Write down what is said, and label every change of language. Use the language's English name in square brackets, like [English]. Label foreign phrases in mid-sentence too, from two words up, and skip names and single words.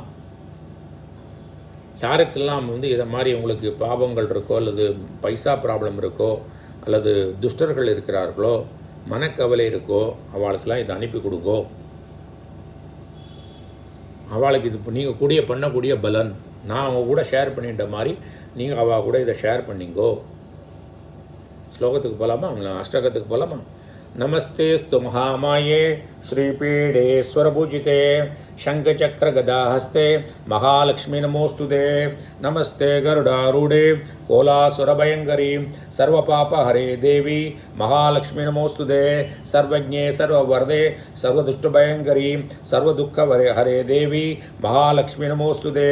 [Tamil] யாருக்கெல்லாம் வந்து இதை மாதிரி உங்களுக்கு பாவங்கள் இருக்கோ, அல்லது பைசா ப்ராப்ளம் இருக்கோ, அல்லது துஷ்டர்கள் இருக்கிறார்களோ, மனக்கவலை இருக்கோ, அவளுக்கெல்லாம் இதை அனுப்பி கொடுங்கோ. அவளுக்கு இது நீங்கள் பண்ணக்கூடிய பலன் நான் அவங்க கூட ஷேர் பண்ணிட்ட மாதிரி நீங்கள் அவள் கூட இதை ஷேர் பண்ணிங்கோ. ஸ்லோகத்துக்கு போகலாமா? அஷ்டகத்துக்கு போகலாமா? [Sanskrit] नमस्तेऽस्तु महामाये श्रीपीडेश्वरपूजिते शङ्खचक्रगदाहस्ते महालक्ष्मी नमोस्तुते. नमस्ते गरुडारूढे कोलासुरभयङ्करी सर्वपापहरे देवी महालक्ष्मी नमोस्तुते. सर्वज्ञे सर्ववरदे सर्वदुष्टभयङ्करी सर्वदुःखहरे देवी महालक्ष्मी नमोस्तुते.